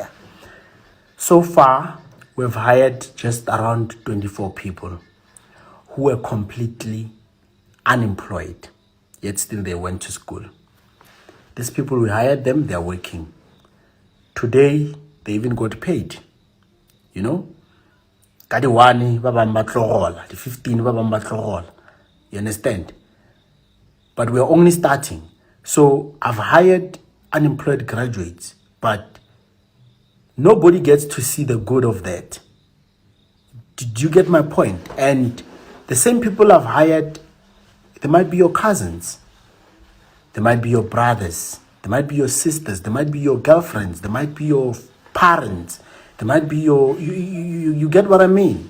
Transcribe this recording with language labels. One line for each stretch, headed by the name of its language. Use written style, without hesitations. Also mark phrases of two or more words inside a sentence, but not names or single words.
English: So far, we've hired just around 24 people who were completely unemployed, yet still they went to school. These people, we hired them, they're working. Today, they even got paid.
Tswana: Ka di 1 ba bang ba tlogola, the 15 ba bang ba tlogola.
English: You understand? But we're only starting. So I've hired unemployed graduates, but nobody gets to see the good of that. Did you get my point? And the same people I've hired, they might be your cousins, they might be your brothers, they might be your sisters, they might be your girlfriends, they might be your parents, they might be your, you get what I mean?